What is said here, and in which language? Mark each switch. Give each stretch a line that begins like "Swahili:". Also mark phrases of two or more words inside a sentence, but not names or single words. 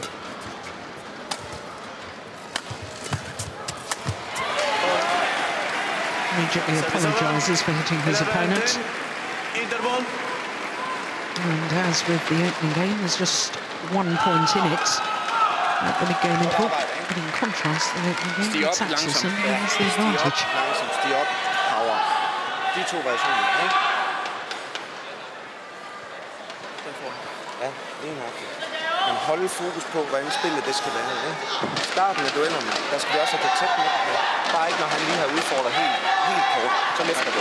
English: Immediately apologises for hitting his opponent. And as with the opening game, there's just 1 point in it at the mid-game interval. But in contrast, the opening game, it's Axelsen who has the advantage.
Danish: Stig op, power. De to versioner, ikke? Ja, enagtigt. Men holde fokus på, hvordan spillet det skal være, ikke? Starten af duellerne, der skal vi også have det tæt med. Bare ikke, når han lige har udfordret helt kort, så løfter det.